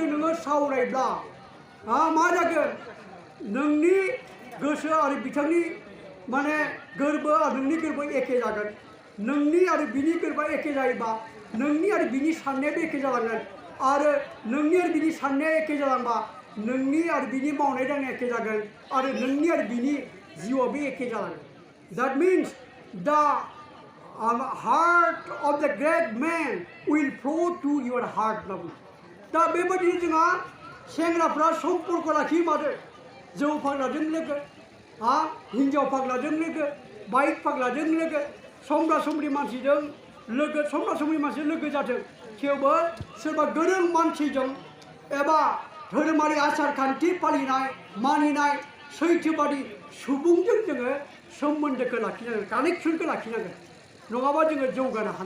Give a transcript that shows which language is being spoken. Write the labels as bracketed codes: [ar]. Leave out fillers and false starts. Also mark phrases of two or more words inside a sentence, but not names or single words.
[brx] नोङो सावरायब्ला मा जागोन नोंनि गोसो आरो बिथांनि माने गोरबो आरो नोंनि गोरबो एखे जागोन नोंनि आरो बिनि गोरबा एखे जायोबा नोंनि आरो बिनि साननायाबो एखे जालांगोन आरो नोंनि आरो बिनि साननाया एखे जालांबा नोंनि आरो बिनि मावनाय दांनाया एखे जागोन आरो नोंनि आरो बिनि जिउआबो एखे जालांगोन [en] that means the heart of the great man will flow to your heart [brx] दा बेबायदिनो जोंहा सेंग्राफ्रा सम्पर्क लाखियो मादो जौ फाग्लाजों लोगो हिन्जाव फाग्लाजों लोगो बाइक फाग्लाजों लोगो समब्रा समब्रि मानसिजों लोगो जाथों थेवबो सोरबा गोरों मानसिजों एबा धोरोमारि आसार खान्थि फालिनाय मानिनाय सैथोबादि सुबुंजों जोङो सोमोन्दोखौ लाखिनांगोन कानेक्सनखौ लाखिनांगोन नङाबा जोङो जौगानो हानाय